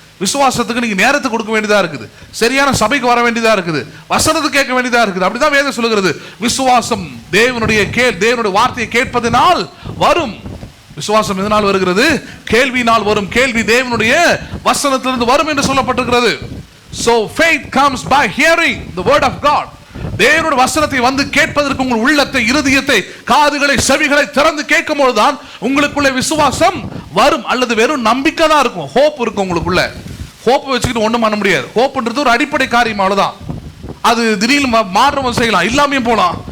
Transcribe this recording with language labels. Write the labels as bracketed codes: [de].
[ta] விசுவாசத்துக்கு நீங்க நேரத்தை கொடுக்க வேண்டியதா இருக்குது, சரியான சபைக்கு வர வேண்டியதா இருக்குது, வசனத்தை கேட்க வேண்டியதா இருக்குது. அப்படிதான் வேதம் சொல்லுகிறது. விசுவாசம் தேவனுடைய வார்த்தையை கேட்பதனால் வரும். விசுவாசம் எதனால் வருகிறது? கேள்வியினால் வரும். கேள்வி தேவனுடைய வசனத்திலிருந்து வரும் என்று சொல்லப்பட்டிருக்கிறது. [en] So faith comes by hearing the word of God. [ta] தேவனுடைய வசனத்தை வந்து கேட்பதற்கு உங்கள் உள்ளத்தை, இருதயத்தை, காதுகளை, செவிகளை திறந்து கேட்கும் போதுதான் உங்களுக்குள்ள விசுவாசம் வரும். அல்லது வெறும் நம்பிக்கை தான் இருக்கும், ஹோப் இருக்கும் உங்களுக்குள்ள. ஹோப் வச்சுக்கிட்டு ஒண்ணும் பண்ண முடியாது. ஹோப்ன்றது ஒரு அடிப்படை காரியம், அவ்வளவுதான். அது திடீர்னு மாற்றம் செய்யலாம், இல்லாமையும் போலாம்.